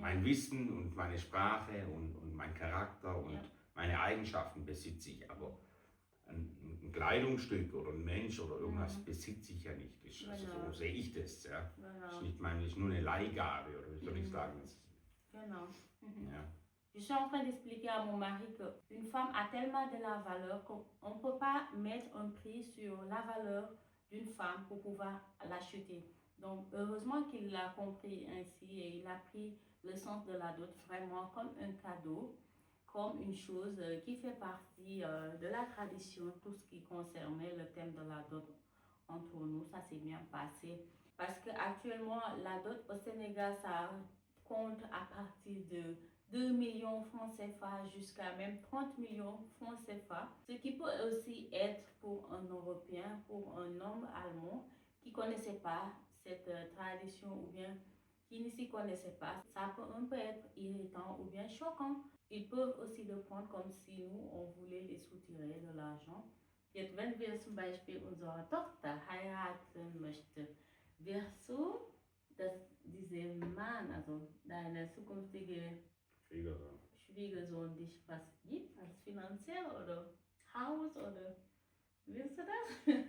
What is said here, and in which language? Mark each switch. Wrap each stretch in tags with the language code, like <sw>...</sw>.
<de>Mein Wissen und meine Sprache und mein Charakter und Ja. meine Eigenschaften besitze ich, aber ein Kleidungsstück oder ein Mensch oder irgendwas besitze ich ja nicht. Also Genau. so sehe ich das. Ja. Genau. Ist nur eine Leihgabe oder wie soll ich sagen? Genau. Ja.</de> <fr>Je suis en train d'expliquer à mon mari qu'une femme a tellement de la valeur qu'on ne peut pas mettre un prix sur la valeur d'une femme pour pouvoir l'acheter. Donc, heureusement qu'il l'a compris ainsi et il a pris le sens de la dot vraiment comme un cadeau, comme une chose qui fait partie de la tradition, tout ce qui concernait le thème de la dot entre nous. Ça s'est bien passé. Parce qu'actuellement, la dot au Sénégal, ça compte à partir de 2 millions francs CFA jusqu'à même 30 millions francs CFA, ce qui peut aussi être pour un Européen, pour un homme allemand qui ne connaissait pas cette tradition ou bien qui ne s'y connaissait pas. Ça peut un peu être irritant ou bien choquant. Ils peuvent aussi le prendre comme si nous, on voulait les soutirer de l'argent.</fr> <de>Jetzt, wenn wir zum Beispiel unsere Tochter heiraten möchten, wirst du dieser Mann, also deine zukünftige Schwiegersohn dich was gibt, als finanziell oder Haus oder willst du das?</de>